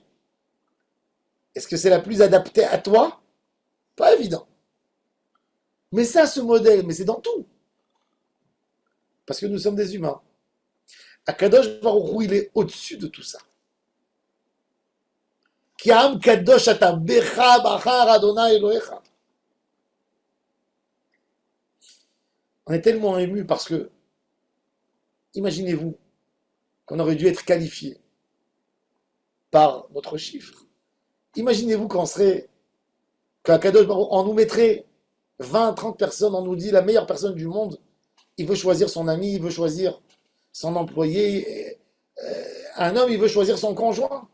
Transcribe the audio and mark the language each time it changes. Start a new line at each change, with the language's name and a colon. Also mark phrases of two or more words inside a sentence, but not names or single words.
French: Est-ce que c'est la plus adaptée à toi? Pas évident. Mais ça, ce modèle, mais c'est dans tout. Parce que nous sommes des humains.
Hebrew: הקדוש ברוך הוא,
French: il est au-dessus de tout ça.
Hebrew: כי עם קדוש אתה בך בחר אדני אלהיך.
French: On est tellement ému parce que, imaginez-vous qu'on aurait dû être qualifié par notre chiffre. Imaginez-vous qu'on serait, qu'
Hebrew: הקדוש ברוך הוא,
French: on nous mettrait 20, 30 personnes, on nous dit la meilleure personne du monde, il veut choisir son ami, il veut choisir son employé, un homme, il veut choisir son conjoint.